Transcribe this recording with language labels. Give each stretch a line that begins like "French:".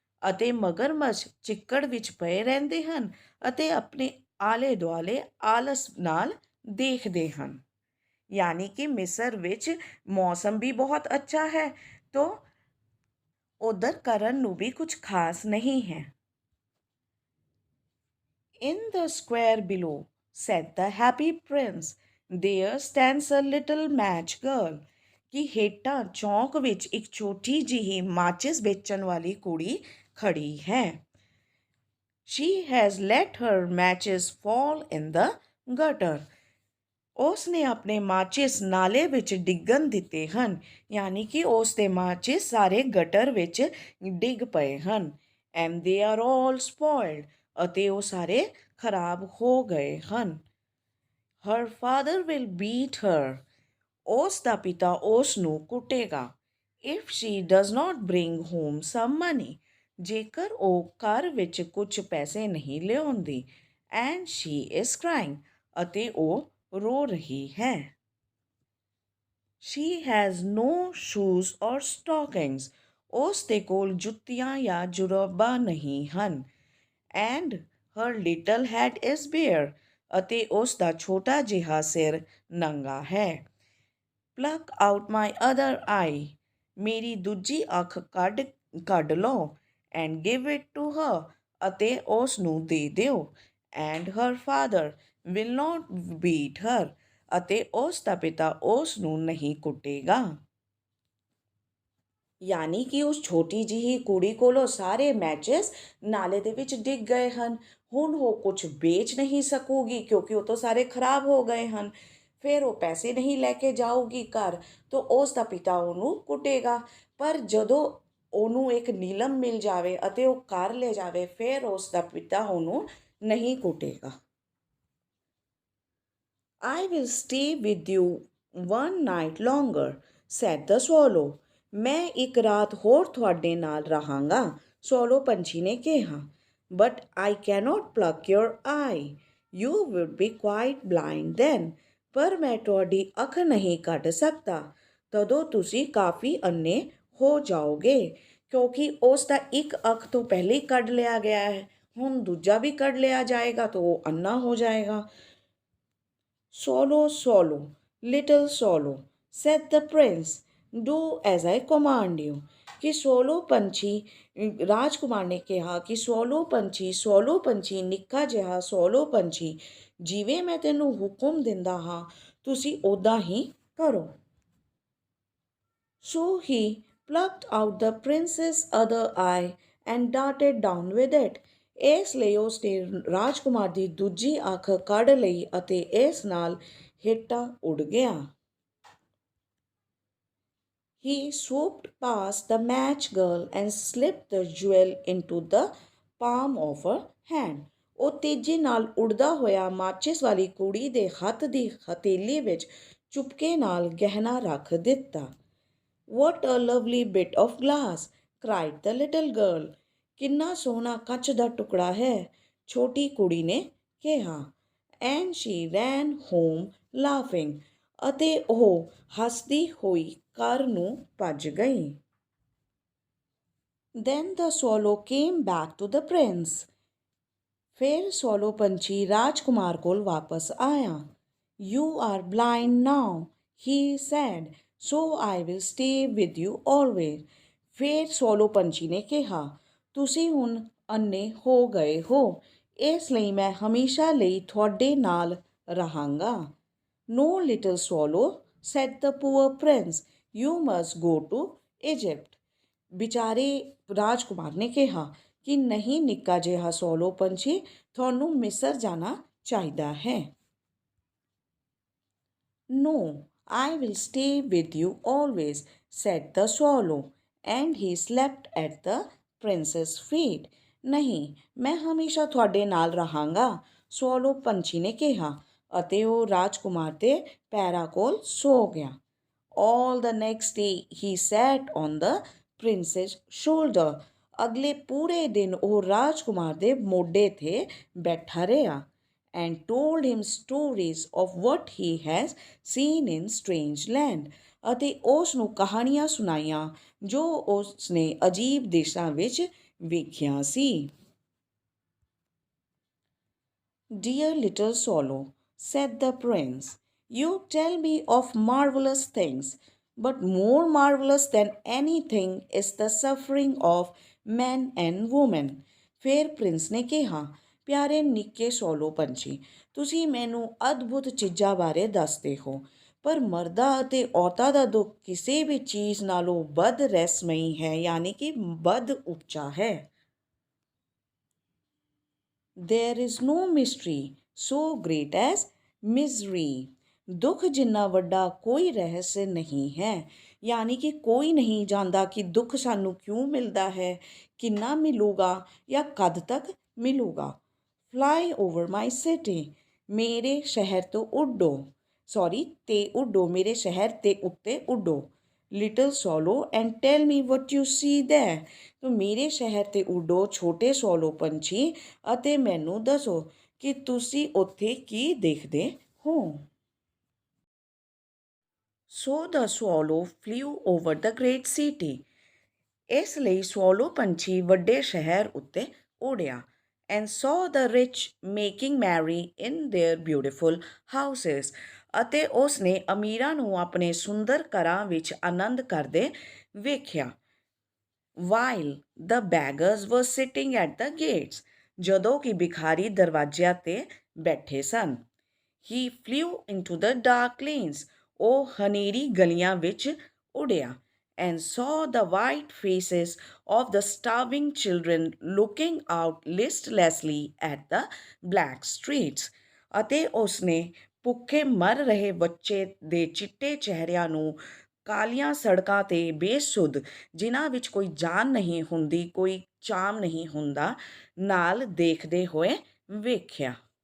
Punjabi: ਅਤੇ ਮਗਰਮੱਛ ਚਿੱਕੜ ਵਿੱਚ ਪਏ ਰਹਿੰਦੇ ਹਨ ਅਤੇ ਆਪਣੇ ਆਲੇ ਦੁਆਲੇ ਆਲਸ ਨਾਲ ਦੇਖਦੇ ਹਨ। ਯਾਨੀ ਕਿ ਮਿਸਰ ਵਿੱਚ ਮੌਸਮ ਵੀ ਬਹੁਤ ਅੱਛਾ ਹੈ ਤੋ ਉਧਰ ਕਰਨ ਨੂੰ ਵੀ ਕੁਝ ਖਾਸ ਨਹੀਂ ਹੈ।
English: In the square below, said the happy prince, there stands a little match girl.
Punjabi: ਕਿ ਹੇਠਾਂ ਚੌਂਕ ਵਿੱਚ ਇੱਕ ਛੋਟੀ ਜਿਹੀ ਮਾਚਿਸ ਵੇਚਣ ਵਾਲੀ ਕੁੜੀ ਖੜੀ ਹੈ।
English: She has let her matches fall in the gutter.
Punjabi: ਉਸ ਨੇ ਆਪਣੇ ਮਾਚਿਸ ਨਾਲੇ ਵਿੱਚ ਡਿੱਗਣ ਦਿੱਤੇ ਹਨ, ਯਾਨੀ ਕਿ ਉਸ ਦੇ ਮਾਚਿਸ ਸਾਰੇ ਗਟਰ ਵਿੱਚ ਡਿੱਗ ਪਏ ਹਨ।
English: And they are all spoiled.
Punjabi: ਅਤੇ ਉਹ ਸਾਰੇ ਖਰਾਬ ਹੋ ਗਏ ਹਨ।
English: Her father will beat her.
Punjabi: ਉਸ ਦਾ ਪਿਤਾ ਉਸ ਨੂੰ ਕੁੱਟੇਗਾ।
English: If she does not bring home some money.
Punjabi: ਜੇਕਰ ਉਹ ਘਰ ਵਿੱਚ ਕੁਝ ਪੈਸੇ ਨਹੀਂ ਲਿਆਉਂਦੀ।
English: And she is crying.
Punjabi: ਅਤੇ ਉਹ ਰੋ ਰਹੀ ਹੈ।
English: She has no shoes or stockings.
Punjabi: ਉਸ ਦੇ ਕੋਲ ਜੁੱਤੀਆਂ ਜਾਂ ਜੁਰਾਬਾਂ ਨਹੀਂ ਹਨ।
English: And her little head is bare.
Punjabi: ਅਤੇ ਉਸ ਦਾ ਛੋਟਾ ਜਿਹਾ ਸਿਰ ਨੰਗਾ ਹੈ।
English: Pluck out my other eye.
Punjabi: ਮੇਰੀ ਦੂਜੀ ਅੱਖ ਕੱਢ ਲਓ।
English: And give it to her.
Punjabi: ਅਤੇ ਉਸ ਨੂੰ ਦੇ ਦਿਓ।
English: And her father will not beat her.
Punjabi: ਅਤੇ ਉਸ ਦਾ ਪਿਤਾ ਉਸ ਨੂੰ ਨਹੀਂ ਕੁੱਟੇਗਾ। ਯਾਨੀ ਕਿ ਉਸ ਛੋਟੀ ਜਿਹੀ ਕੁੜੀ ਕੋਲੋਂ ਸਾਰੇ ਮੈਚਸ ਨਾਲੇ ਦੇ ਵਿੱਚ ਡਿੱਗ ਗਏ ਹਨ। ਹੁਣ ਉਹ ਕੁਝ ਵੇਚ ਨਹੀਂ ਸਕੂਗੀ ਕਿਉਂਕਿ ਉਹ ਤਾਂ ਸਾਰੇ ਖਰਾਬ ਹੋ ਗਏ ਹਨ। ਫਿਰ ਉਹ ਪੈਸੇ ਨਹੀਂ ਲੈ ਕੇ ਜਾਊਗੀ ਘਰ, ਤਾਂ ਉਸ ਦਾ ਪਿਤਾ ਉਹਨੂੰ ਕੁੱਟੇਗਾ। ਪਰ ਜਦੋਂ ਉਹਨੂੰ ਇੱਕ ਨੀਲਮ ਮਿਲ ਜਾਵੇ ਅਤੇ ਉਹ ਘਰ ਲੈ ਜਾਵੇ, ਫਿਰ ਉਸ ਦਾ ਪਿਤਾ ਉਹਨੂੰ ਨਹੀਂ ਕੁੱਟੇਗਾ।
English: I will stay with you one night longer, said the swallow.
Punjabi: ਮੈਂ ਇੱਕ ਰਾਤ ਹੋਰ ਤੁਹਾਡੇ ਨਾਲ ਰਹਾਂਗਾ, ਸੋਲੋ ਪੰਛੀ ਨੇ ਕਿਹਾ।
English: But I cannot pluck your eye. You would be quite blind then.
Punjabi: ਪਰ ਮੈਂ ਤੁਹਾਡੀ ਅੱਖ ਨਹੀਂ ਕੱਢ ਸਕਦਾ, ਤਦੋਂ ਤੁਸੀਂ ਕਾਫੀ ਅੰਨੇ ਹੋ ਜਾਓਗੇ, ਕਿਉਂਕਿ ਉਸ ਦਾ ਇੱਕ ਅੱਖ ਤੋਂ ਪਹਿਲੇ ਹੀ ਕੱਢ ਲਿਆ ਗਿਆ ਹੈ। ਹੁਣ ਦੂਜਾ ਵੀ ਕੱਢ ਲਿਆ ਜਾਏਗਾ ਤਾਂ ਉਹ ਅੰਨਾ ਹੋ ਜਾਏਗਾ।
English: Swallow, swallow, little swallow, said the prince. Do as I command you.
Punjabi: ਕਿ ਸੋਲੋ ਪੰਛੀ, ਰਾਜਕੁਮਾਰ ਨੇ ਕਿਹਾ ਕਿ ਸੋਲੋ ਪੰਛੀ, ਨਿੱਕਾ ਜਿਹਾ ਸੋਲੋ ਪੰਛੀ, ਜਿਵੇਂ ਮੈਂ ਤੈਨੂੰ ਹੁਕਮ ਦਿੰਦਾ ਹਾਂ ਤੁਸੀਂ ਉੱਦਾਂ ਹੀ ਕਰੋ।
English: So he plucked out the prince's other eye and darted down with it.
Punjabi: ਇਸ ਲਈ ਉਸ ਨੇ ਰਾਜਕੁਮਾਰ ਦੀ ਦੂਜੀ ਅੱਖ ਕੱਢ ਲਈ ਅਤੇ ਇਸ ਨਾਲ ਹੇਠਾਂ ਉੱਡ ਗਿਆ।
English: He swooped past the match girl and slipped the jewel into the palm of her hand.
Punjabi: ਉਹ ਤੇਜ਼ੀ ਨਾਲ ਉੱਡਦਾ ਹੋਇਆ ਮਾਚਿਸ ਵਾਲੀ ਕੁੜੀ ਦੇ ਹੱਥ ਦੀ ਹਥੇਲੀ ਵਿੱਚ ਚੁਪਕੇ ਨਾਲ ਗਹਿਣਾ ਰੱਖ ਦਿੱਤਾ।
English: What a lovely bit of glass, cried the little girl.
Punjabi: ਕਿੰਨਾ ਸੋਹਣਾ ਕੱਚ ਦਾ ਟੁਕੜਾ ਹੈ, ਛੋਟੀ ਕੁੜੀ ਨੇ ਕਿਹਾ।
English: And she ran home laughing.
Punjabi: ਅਤੇ ਉਹ ਹੱਸਦੀ ਹੋਈ ਘਰ ਨੂੰ ਭੱਜ ਗਈ।
English: Then the swallow came back to the prince.
Punjabi: ਫਿਰ ਸੋਲੋ ਪੰਛੀ ਰਾਜਕੁਮਾਰ ਕੋਲ ਵਾਪਸ ਆਇਆ।
English: You are blind now, he said, so I will stay with you always.
Punjabi: ਫਿਰ ਸੋਲੋ ਪੰਛੀ ਨੇ ਕਿਹਾ, ਤੁਸੀਂ ਹੁਣ ਅੰਨੇ ਹੋ ਗਏ ਹੋ, ਇਸ ਲਈ ਮੈਂ ਹਮੇਸ਼ਾ ਲਈ ਤੁਹਾਡੇ ਨਾਲ ਰਹਾਂਗਾ।
English: No, little swallow, said the poor prince, you must go to Egypt.
Punjabi: ਵਿਚਾਰੇ ਰਾਜਕੁਮਾਰ ਨੇ ਕਿਹਾ ਕਿ ਨਹੀਂ ਨਿੱਕਾ ਜਿਹਾ ਸੋਲੋ ਪੰਛੀ, ਤੁਹਾਨੂੰ ਮਿਸਰ ਜਾਣਾ ਚਾਹੀਦਾ ਹੈ।
English: No, I will stay with you always, said the swallow, and he slept at the prince's feet.
Punjabi: ਨਹੀਂ, ਮੈਂ ਹਮੇਸ਼ਾ ਤੁਹਾਡੇ ਨਾਲ ਰਹਾਂਗਾ, ਸੋਲੋ ਪੰਛੀ ਨੇ ਕਿਹਾ ਅਤੇ ਉਹ ਰਾਜਕੁਮਾਰ ਦੇ ਪੈਰਾਂ ਕੋਲ ਸੋ ਗਿਆ।
English: All the next day he sat on the prince's shoulder.
Punjabi: ਅਗਲੇ ਪੂਰੇ ਦਿਨ ਉਹ ਰਾਜਕੁਮਾਰ ਦੇ ਮੋਢੇ 'ਤੇ ਬੈਠਾ ਰਿਹਾ।
English: And told him stories of what he has seen in strange land.
Punjabi: ਅਤੇ ਉਸ ਨੂੰ ਕਹਾਣੀਆਂ ਸੁਣਾਈਆਂ ਜੋ ਉਸ ਨੇ ਅਜੀਬ ਦੇਸ਼ਾਂ ਵਿੱਚ ਵੇਖਿਆ ਸੀ।
English: Dear little swallow, said the prince, you tell me of marvelous things, but more marvelous than anything is the suffering of men and women.
Punjabi: ਫਿਰ ਪ੍ਰਿੰਸ ਨੇ ਕਿਹਾ, ਪਿਆਰੇ ਨਿੱਕੇ ਸੋਲੋ ਪੰਛੀ, ਤੁਸੀਂ ਮੈਨੂੰ ਅਦਭੁਤ ਚੀਜ਼ਾਂ ਬਾਰੇ ਦੱਸਦੇ ਹੋ, ਪਰ ਮਰਦਾਂ ਅਤੇ ਔਰਤਾਂ ਦਾ ਦੁੱਖ ਕਿਸੇ ਵੀ ਚੀਜ਼ ਨਾਲੋਂ ਵੱਧ ਰਹੱਸਮਈ ਹੈ, ਯਾਨੀ ਕਿ ਵੱਧ ਉੱਚਾ ਹੈ।
English: There is no mystery so great as misery.
Punjabi: ਦੁੱਖ ਜਿੰਨਾ ਵੱਡਾ ਕੋਈ ਰਹੱਸ ਨਹੀਂ ਹੈ, ਯਾਨੀ ਕਿ ਕੋਈ ਨਹੀਂ ਜਾਣਦਾ ਕਿ ਦੁੱਖ ਸਾਨੂੰ ਕਿਉਂ ਮਿਲਦਾ ਹੈ, ਕਿੰਨਾ ਮਿਲੂਗਾ ਜਾਂ ਕਦ ਤੱਕ ਮਿਲੂਗਾ।
English: Fly over my city,
Punjabi: ਮੇਰੇ ਸ਼ਹਿਰ ਤੋਂ ਉੱਡੋ, ਮੇਰੇ ਸ਼ਹਿਰ ਤੇ ਉੱਤੇ ਉੱਡੋ।
English: Little swallow and tell me what you see there.
Punjabi: ਤੂੰ ਮੇਰੇ ਸ਼ਹਿਰ 'ਤੇ ਉੱਡੋ ਛੋਟੇ ਸੋਲੋ ਪੰਛੀ, ਅਤੇ ਮੈਨੂੰ ਦੱਸੋ ਕਿ ਤੁਸੀਂ ਉੱਥੇ ਕੀ ਦੇਖਦੇ ਹੋ।
English: So the swallow flew over the great city.
Punjabi: ਇਸ ਲਈ ਸੋਲੋ ਪੰਛੀ ਵੱਡੇ ਸ਼ਹਿਰ ਉੱਤੇ ਉੱਡਿਆ।
English: And saw the rich making merry in their beautiful houses.
Punjabi: ਅਤੇ ਉਸ ਨੇ ਅਮੀਰਾਂ ਨੂੰ ਆਪਣੇ ਸੁੰਦਰ ਘਰਾਂ ਵਿੱਚ ਆਨੰਦ ਕਰਦੇ ਵੇਖਿਆ।
English: While the beggars were sitting at the gates.
Punjabi: ਜਦੋਂ ਕਿ ਭਿਖਾਰੀ ਦਰਵਾਜ਼ਿਆਂ 'ਤੇ ਬੈਠੇ ਸਨ।
English: He flew into the dark lanes.
Punjabi: ਉਹ ਹਨੇਰੀ ਗਲੀਆਂ ਵਿੱਚ ਉੱਡਿਆ।
English: And saw the white faces of the starving children looking out listlessly at the black streets.
Punjabi: ਅਤੇ ਉਸਨੇ ਭੁੱਖੇ ਮਰ ਰਹੇ ਬੱਚੇ ਦੇ ਚਿੱਟੇ ਚਿਹਰਿਆਂ ਨੂੰ ਕਾਲੀਆਂ ਸੜਕਾਂ 'ਤੇ ਬੇਸੁੱਧ, ਜਿਨ੍ਹਾਂ ਵਿੱਚ ਕੋਈ ਜਾਨ ਨਹੀਂ ਹੁੰਦੀ, ਕੋਈ ਚਾਮ ਨਹੀਂ ਹੁੰਦਾ, ਨਾਲ ਦੇਖਦੇ ਹੋਏ ਵੇਖਿਆ।